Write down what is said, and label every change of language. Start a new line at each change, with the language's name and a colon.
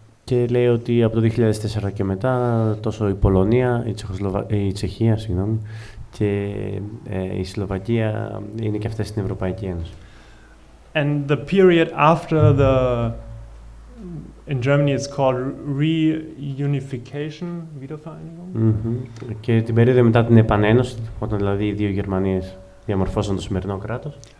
Greek: Και λέει ότι από το 2004 και μετά τόσο η Πολωνία, η Τσεχία, και η Σλοβακία είναι και αυτές στην Ευρωπαϊκή Ένωση.
English: And the period after in Germany it's called reunification, Wiedervereinigung.
Greek: Και την περίοδο μετά την επανένωση, όταν δηλαδή οι δύο Γερμανίες διαμορφώσαν το σημερινό κράτος.